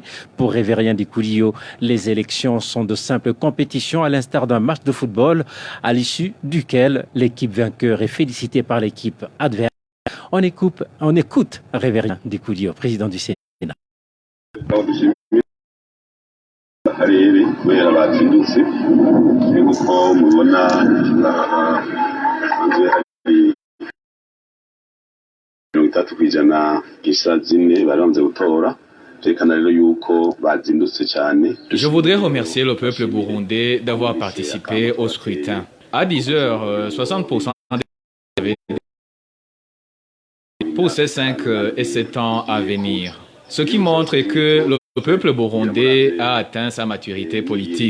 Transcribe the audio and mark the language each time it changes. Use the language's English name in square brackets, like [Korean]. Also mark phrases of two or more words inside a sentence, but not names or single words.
[French] Pour Révérien Dikoulio, les élections sont de simples compétitions à l'instar d'un match de football à l'issue duquel l'équipe vainqueur est félicitée par l'équipe adverse. On écoute Révérien Dikoulio, président du Sénat. [Rundi] akarere kubera bazindutse nk'uko mubona basanzwe hari 30% gisa zine bari bamaze gutora vyerekana rero yuko bazindutse cyane. [French] Je voudrais remercier le peuple burundais d'avoir participé au scrutin. À 10h, 60% pour ces 5 et 7 ans à venir. Ce qui montre que le peuple burundais a atteint sa maturité politique.